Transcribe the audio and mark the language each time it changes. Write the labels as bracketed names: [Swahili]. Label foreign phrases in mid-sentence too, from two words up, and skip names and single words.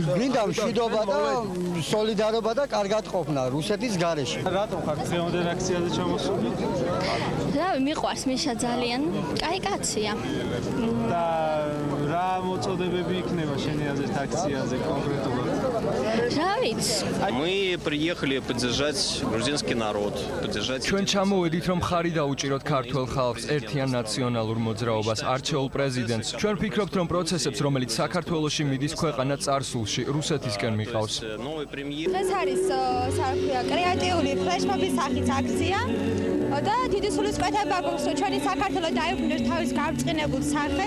[Georgian] გვინდა მშვიდობა და სოლიდარობა და კარგად ყოფნა რუსეთის გარეშე. რატომ ხარ დღევანდელ აქციაზე ჩამოსული? რავი, მიყვარს მიშა ძალიან. კაი კაცია. და რა მოწოდებები იქნება შენი აზრით აქციაზე კონკრეტულად? რა ვიცი. [Russian] Мы приехали поддержать грузинский народ, поддержать. [Georgian] ჩვენ ჩამოვედით, რომ ხარი დაუჭიროთ ქართულ ხალხს, ერთიან ნაციონალურ მოძრაობას, არჩეულ პრეზიდენტს. ჩვენ ვფიქრობთ, რომ პროცესებს, რომელიც საქართველოში მიდის ქვეყანა წარსულში, რუსეთისკენ მიყავს. დღეს არის საერთოდ კრეატიული ფლეშმობის სახით აქცია და დიდი სულისკვეთება გვაქვს, რომ ჩვენი საქართველო დაიბრუნოს თავის გამწყინებულ სახეს.